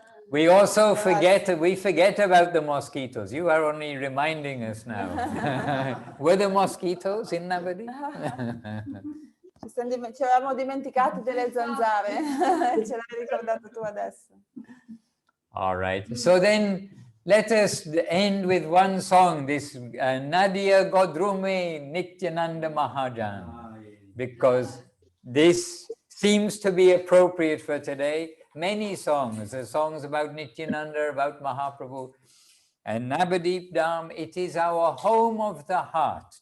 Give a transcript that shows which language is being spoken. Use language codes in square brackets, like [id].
[en] We also forget about the mosquitoes. You are only reminding us now. Were there mosquitoes in Navadwip? [it] Ci eravamo dimenticati delle zanzare. Ce l'hai ricordato tu adesso. [en] All right. So then let us end with one song, this Nadia Godrume Nityananda Mahajan, because this seems to be appropriate for today. Many songs, the songs about Nityananda, about Mahaprabhu, and Navadwip Dham, it is our home of the heart.